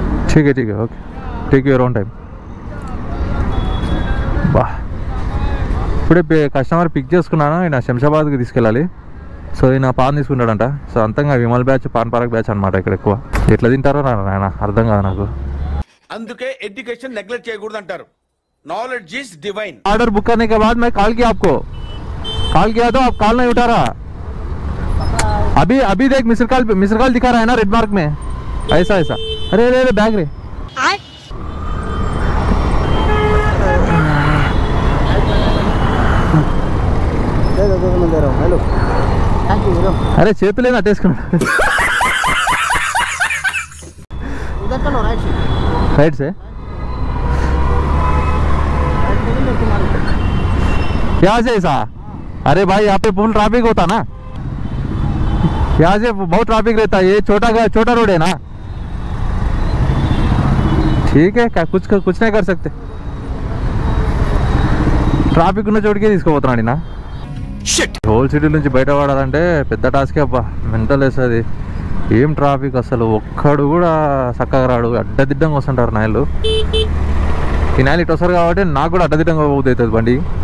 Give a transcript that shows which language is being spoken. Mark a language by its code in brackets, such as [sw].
[hi] ठीक है [en] Okay, take your own time. [te] బా ఇప్పుడే కస్టమర్ పిక్ చేసుకున్నాను, ఆయన శంషాబాద్కి తీసుకెళ్ళాలి. సో ఈయన pan తీసుకుంటాడంట. So అంతంగా Vimal batch pan park batch అనమాట ఇక్కడ ఎక్కువ. ఎట్లా తింటారో నాయన అర్థం కాదు నాకు. అందుకే ఎడ్యుకేషన్ నెగ్లెక్ట్ చేయకూడదు అంటారు. [en] Knowledge is divine. [hi] Order book करने के बाद मैं कॉल किया आपको, कॉल किया तो आप कॉल नहीं उठा रहा. अभी देख मिस्ड कॉल दिखा रहा है ना रेड मार्क में, ऐसा ऐसा. अरे अरे अरे बैग रे. [en] Hello thank you hello. [te] अरे చేతులే నట్టేసుకున్నా. [hi] उधर चलो राइट से. राइट से क्या से ऐसा? अरे भाई यहाँ पे फुल ट्रैफिक होता ना, यहाँ से बहुत ट्रैफिक रहता है. ये छोटा रोड है ना. ठीक है क्या कुछ नहीं कर सकते. [te] ట్రాఫిక్ ఉన్న చోటుకే తీసుకుపోతున్నాడు నా. హోల్ సిటీ నుంచి బయట పడాలంటే పెద్ద టాస్కే అబ్బా, మెంటల్ వేస్తుంది. ఏం ట్రాఫిక్ అసలు, ఒక్కడు కూడా చక్కగా రాడు, అడ్డదిడ్డంగా వస్తుంటారు నాయలు. ఈ నాయలు ఇటు వస్తారు కాబట్టి నాకు కూడా అడ్డదిడ్డంగా పోతుంది అవుతుంది బండి.